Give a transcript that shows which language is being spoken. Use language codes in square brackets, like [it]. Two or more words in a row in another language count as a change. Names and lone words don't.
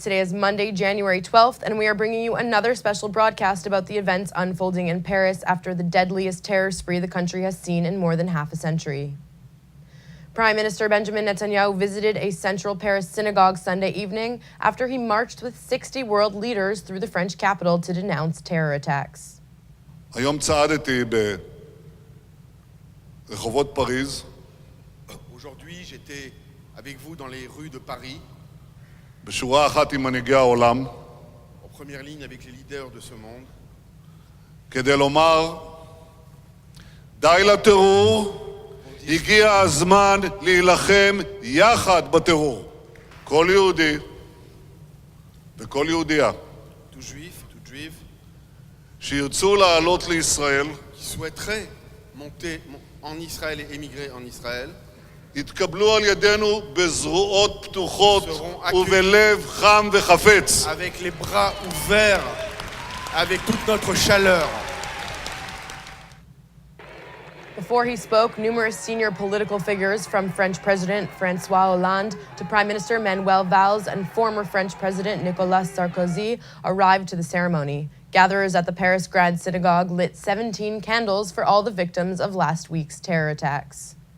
[en] Today is Monday, January 12th, and we are bringing you another special broadcast about the events unfolding in Paris after the deadliest terror spree the country has seen in more than half a century. Prime Minister Benjamin Netanyahu visited a central Paris synagogue Sunday evening after he marched with 60 world leaders through the French capital to denounce terror attacks. [he] היום צעדתי ברחובות פריז. [fr] Aujourd'hui, j'étais avec vous dans les rues de Paris, [he] בשורה אחת עם מנהיגי העולם, [fr] en première ligne avec les leaders de ce monde, [he] כדי לומר, די לטרור, הגיע הזמן להילחם יחד בטרור. כל יהודי וכל יהודייה [fr] tout juif, toute juive, [he] שירצו לעלות לישראל, [fr] qui souhaiteraient monter en Israël et émigrer en Israël, [he] יתקבלו על ידינו בזרועות פתוחות ובלב חם וחפץ. [fr] avec les bras ouverts, avec toute notre chaleur. [en] Before he spoke, numerous senior political figures from French President François Hollande to Prime Minister Manuel Valls and former French President Nicolas Sarkozy arrived to the ceremony. Gatherers at the Paris Grand Synagogue lit 17 candles for all the victims of last week's terror attacks.